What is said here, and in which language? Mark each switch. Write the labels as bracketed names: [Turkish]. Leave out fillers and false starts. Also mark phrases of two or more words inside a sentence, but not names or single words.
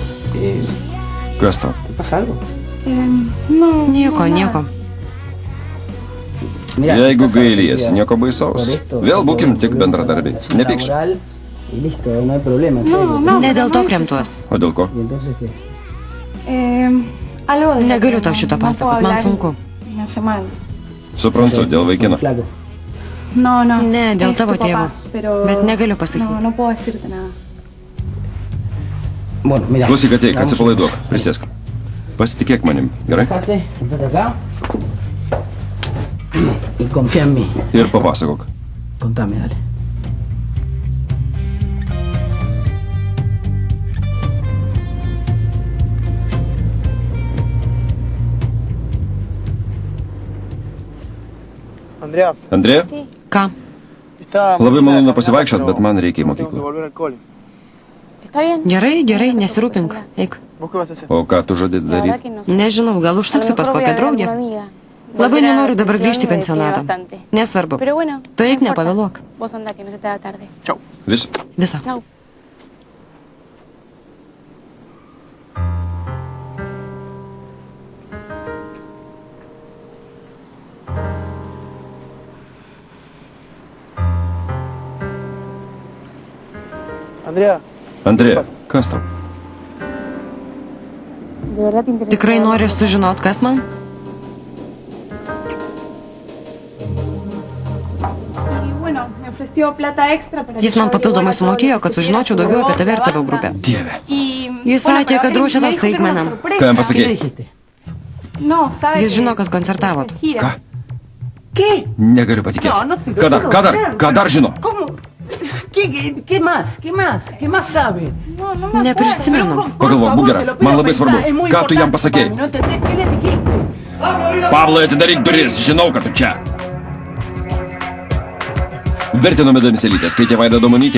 [Lithuanian] Kas tau? [Spanish] ¿Te pasa algo? No. [Lithuanian] Nieko. [Spanish] Mira, si [Lithuanian] Jeigu [Spanish] estás [Lithuanian] gailiesi, [Spanish] arrepentida [Lithuanian] nieko baisaus. [Spanish] por esto, [Lithuanian] Vėl būkim tik [Spanish] volver [Lithuanian] bendradarbiai. [Spanish] a la situación [Lithuanian] Nepykš. [Spanish] laboral Y listo, no hay problema, en serio. [Lithuanian] Ne dėl to kremtuos. O dėl ko? [Spanish] ¿Y entonces qué es? Algo de... [Lithuanian] Negaliu tau šito pasakot, man sunku. [Spanish] Me hace mal. [Lithuanian] Suprantu, dėl vaikino. [Spanish] Flaco. No. [Lithuanian] Ne, dėl [Spanish] Es tu [Lithuanian] tavo [Spanish] papá, [Lithuanian] tėvo. [Spanish] pero- [Lithuanian] Bet negaliu pasakyti. [Spanish] No puedo decirte nada. Bueno, mira. [Lithuanian] Klausyk, ateik, [Spanish] hagamos [Lithuanian] atsipalaiduok. [Spanish] una cosa. [Lithuanian] Prisėsk. Pasitikėk manim, gerai? [Spanish] Bájate, sentate acá. Y confía en mí. [Lithuanian] Ir papasakok. [Spanish] Contame, dale. Andrea, [Lithuanian] Andrėja, Ką? [Spanish] está [Lithuanian] labai malonu pasivaikščiot, bet man reikia į [Spanish] tengo que [Lithuanian] mokyklą. [Spanish] volver al cole. ¿Está bien? [Lithuanian] Gerai, nesirūpink. Eik. [Spanish] ¿Vos qué vas a hacer? [Lithuanian] O ką tu žadi daryti? Nežinau, gal užsuksiu pas kokią draugę. Labai nenoriu dabar grįžti į pensionatą. Nesvarbu. Tu eik, nepavėluok. [Spanish] Vos anda, que no se te haga tarde. Chau. [Lithuanian] Vis. Viso. [Spanish] Chau. Andrea, [Lithuanian] Andrėja, kas tau? [Spanish] ¿De verdad te interesa? [Lithuanian] Tikrai nori sužinot, kas man? [Spanish] Y bueno, me ofreció plata extra para que [Lithuanian] Jis [Spanish] yo [Lithuanian] man papildomai [Spanish] averiguara todo lo [Lithuanian] sumokėjo, [Spanish] que [Lithuanian] kad [Spanish] supiera [Lithuanian] sužinočiau [Spanish] sobre [Lithuanian] daugiau [Spanish] vos, [Lithuanian] apie tave ir [Spanish] la [Lithuanian] tavo [Spanish] banda. [Lithuanian] grupę. Dieve. [Spanish] Y, [Lithuanian] Jis [Spanish] bueno, [Lithuanian] sakė, [Spanish] pero [Lithuanian] kad [Spanish] él [Lithuanian] ruošia [Spanish] me [Lithuanian] tau [Spanish] dijo que era una [Lithuanian] staigmeną. [Spanish] sorpresa. [Lithuanian] Ką jam [Spanish] ¿Qué le [Lithuanian] pasakei? [Spanish] dijiste? No, sabe [Lithuanian] Jis žino, kad koncertavot. [Spanish] gira. [Lithuanian] Ką? [Spanish] ¿Qué? [Lithuanian] Negaliu patikėti. [Spanish] No, no te lo [Lithuanian] Ką dar? [Spanish] puedo [Lithuanian] Ką dar? [Spanish] creer. [Lithuanian] Ką dar žino? [Spanish] ¿Cómo? ¿Qué más? ¿Qué más? ¿Qué más sabe? No me acuerdo. [Lithuanian] Neprisimenu. Pagalvok, Bugera, man labai svarbu. Ką tu jam pasakei? [Spanish] No entendés, ¿qué le dijiste? [Lithuanian] Pavlai, atidaryk duris, žinau, kad tu čia. Vertinome Damselytės, kai tėvai Domonytė